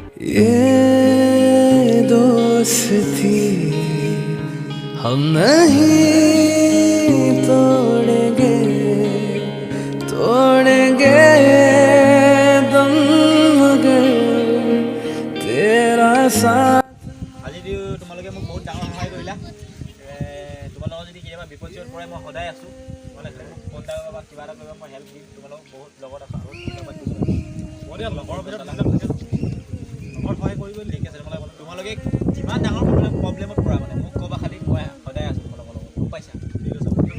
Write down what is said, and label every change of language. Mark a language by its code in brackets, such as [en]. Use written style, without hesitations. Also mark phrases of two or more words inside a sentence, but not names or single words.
[hi] ये दोस्ती हम नहीं तोड़ेंगे तोड़ेंगे दम मगर तेरा साथ [as] আজি তোমালোকে মোক বহুত ডাঙৰ সহায় কৰিলা তোমালোকৰ যদি কেতিয়াবা বিপদ চিপদ পৰে মই সদায় আছোঁ তোমালোকে মোক ফোন এটা বা কিবা এটা কৰিবা মই হেল্প দিম তোমালোকক বহুত লগত আছোঁ লগৰ ভিতৰত লগৰ সহায় কৰিবই ঠিক আছে তোমালোকে যিমান ডাঙৰ প্ৰব্লেমত পৰা মানে মোক ক'বা খালি মই সদায় আছোঁ তোমালোকৰ লগত গম পাইছা ঠিক আছে